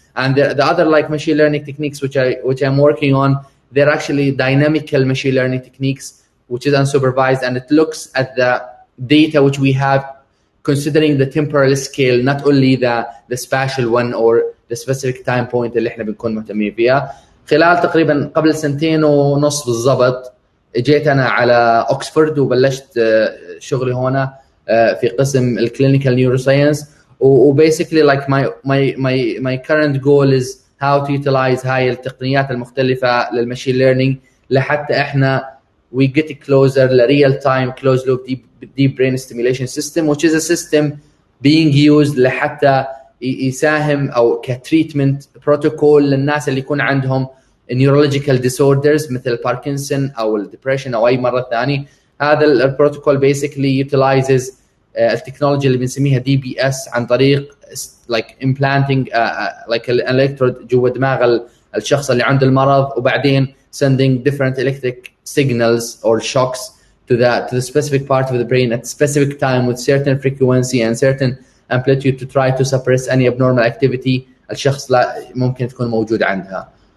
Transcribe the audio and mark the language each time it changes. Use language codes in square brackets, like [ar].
[en] And the other like machine learning techniques which I'm working on, they're actually dynamical machine learning techniques, which is unsupervised, and it looks at the data which we have considering the temporal scale, not only the spatial one or the specific time point [ar] اللي احنا بنكون مهتمين فيها. خلال تقريبا قبل 2.5 سنين بالضبط جيت أنا على أكسفورد وبلشت شغلي هنا في قسم الكلينيكال نيوروساينس وباسically like [en] my current goal is how to utilize [ar] هاي التقنيات المختلفة للماشين ليرنينج لحتى احنا [en] we get closer to real time closed loop deep brain stimulation system, which is a system being used [ar] لحتى يساهم أو كتريتمنت بروتوكول للناس اللي يكون عندهم [en] neurological disorders [ar] مثل باركنسون أو الديبريشن أو أي مرض ثاني. هذا البروتوكول [en] basically utilizes [ar] التكنولوجيا اللي بنسميها [en] DBS [ar] عن طريق [en] like implanting like an electrode [ar] جوا دماغ الشخص اللي عنده المرض وبعدين [en] sending different electric signals or shocks to the specific part of the brain at specific time with certain frequency and certain amplitude to try to suppress any abnormal activity [ar] الشخص لا ممكن تكون موجود عندها.